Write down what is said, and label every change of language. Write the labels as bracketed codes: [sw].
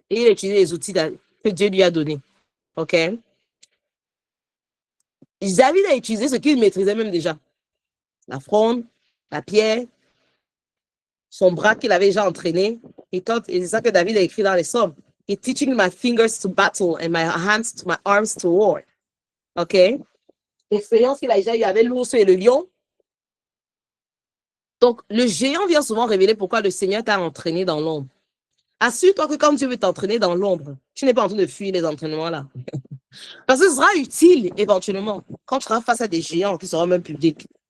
[fr] Et il a utilisé les outils que Dieu lui a donnés. OK? David a utilisé ce qu'il maîtrisait même déjà. La fronde, la pierre, son bras qu'il avait déjà entraîné. Et c'est ça que David a écrit dans les Psaumes. [en] He's teaching my fingers to battle and my hands to my arms to war. [fr] OK? L'expérience qu'il a déjà eue avec l'ours et le lion. Donc, le géant vient souvent révéler pourquoi le Seigneur t'a entraîné dans l'ombre. Assure-toi que quand Dieu veut t'entraîner dans l'ombre, tu n'es pas en train de fuir les entraînements-là. Parce que ce sera utile, éventuellement, quand tu seras face à des géants qui seront même publics.